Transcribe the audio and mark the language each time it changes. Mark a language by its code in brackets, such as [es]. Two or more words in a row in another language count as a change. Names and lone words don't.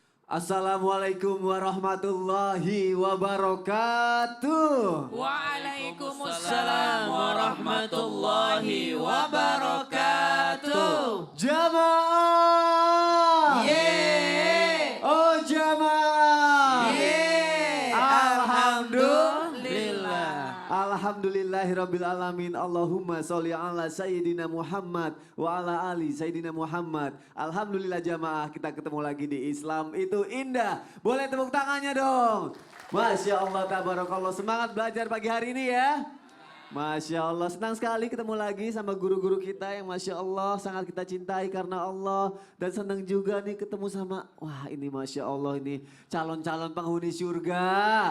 [ar] السلام عليكم ورحمة الله وبركاته. وعليكم السلام ورحمة الله وبركاته. [id] Jamaah. Yeay. Oh jamaah. Yeay. Alhamdulillah. [ar] الحمد لله رب العالمين. اللهم صل على سيدنا محمد وعلى آل سيدنا محمد. [id] Alhamdulillah jamaah, kita ketemu lagi di Islam itu indah. Boleh tepuk tangannya dong. [ar] ما شاء الله تبارك الله. [id] Semangat belajar pagi hari ini ya. [ar] ما شاء الله, [id] senang sekali ketemu lagi sama guru-guru kita yang [ar] ما شاء الله [id] sangat kita cintai karena Allah. Dan senang juga nih ketemu sama, wah ini [ar] ما شاء الله [id] ini calon-calon penghuni surga.